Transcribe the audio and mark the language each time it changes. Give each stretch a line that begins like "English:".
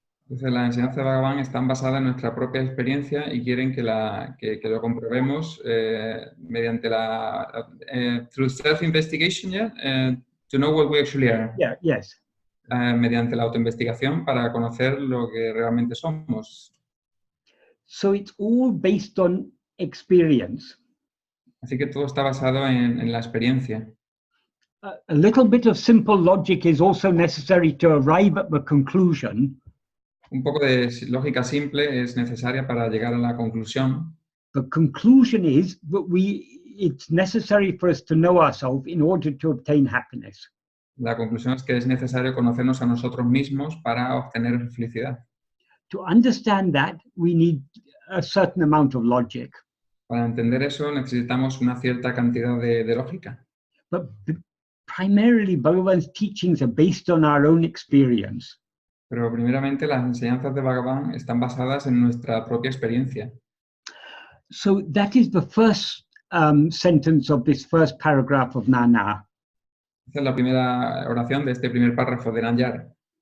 Spanish: Entonces, las enseñanzas de Bhagavan están basadas en nuestra propia experiencia y quieren que lo comprobemos mediante
English: through self-investigation, to know what we actually are. Yeah, yes.
Spanish: Mediante la autoinvestigación para conocer lo que realmente somos.
English: So it's all based on experience.
Spanish: Así que todo está basado en la experiencia.
English: A little bit of simple logic is also necessary to arrive at the conclusion.
Spanish: Un poco de lógica simple es necesaria para llegar a la conclusión.
English: The conclusion is that it's necessary for us to know ourselves in order to obtain happiness.
Spanish: La conclusión es que es necesario conocernos a nosotros mismos para obtener felicidad.
English: To understand that, we need a certain amount of logic.
Spanish: Para entender eso necesitamos una cierta cantidad de lógica.
English: But primarily, Bhagavan's teachings are based on our own experience.
Spanish: Pero primeramente las enseñanzas de Bhagavan están basadas en nuestra propia experiencia.
English: So that is the first sentence of this first paragraph of Nana.
Spanish: Esta es la primera oración de este primer párrafo de Nanyar.